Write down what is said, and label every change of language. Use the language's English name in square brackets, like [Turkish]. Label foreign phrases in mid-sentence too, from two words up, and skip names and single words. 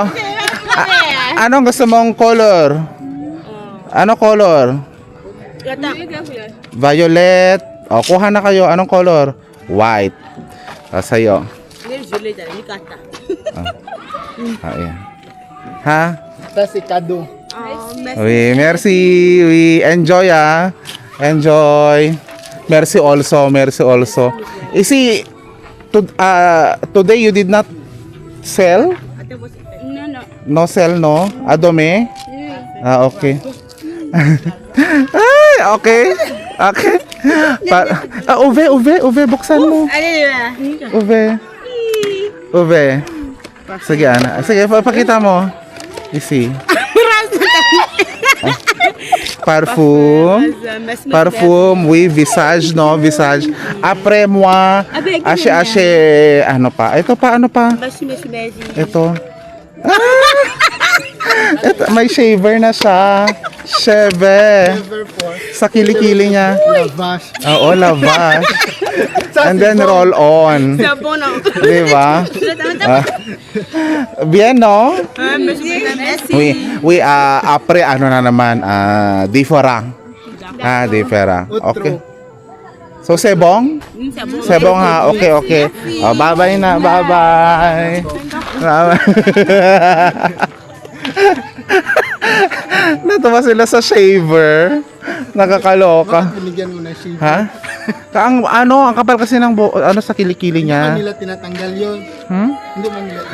[Filipino] Anong gusto mong color? Ano color? Violet. O, kuha na kayo. Anong color? White. Sa'yo. Ayan. Ha? Ito si Kado. [French] Oui, merci. Oui, [English] enjoy ah. Enjoy. Merci also. Isi, today you did not sell? No sell, no? Adome? [Filipino] Ah, okay. Ay, okay. Uve, buksan mo. Uve. Sige, Ana. Sige, pakita mo. Isi. [French] Parfum, oui, visage, no? Visage. Après moi, [Filipino] ashe, ano pa? Ito pa, ano pa? Ito. Ito, may shaver na siya. Sheve. Sa kilikili niya. [French] Lavash. [Filipino] Oo, lavash. [English] And then roll on. [Filipino] Diba? Bien, no? [French] We apre, [Filipino] ano na naman, [English] different. Different. Okay. So, [Filipino] sebong? Sebong ha. Okay. Oh, bye-bye na. Bye-bye. Natuwa sila sa shaver. Nakakaloka. Binigyan mo na siya. Ha? Ang kapal kasi ng sa kilikili Hindi niya. man nila tinatanggal yun. Hindi man nila.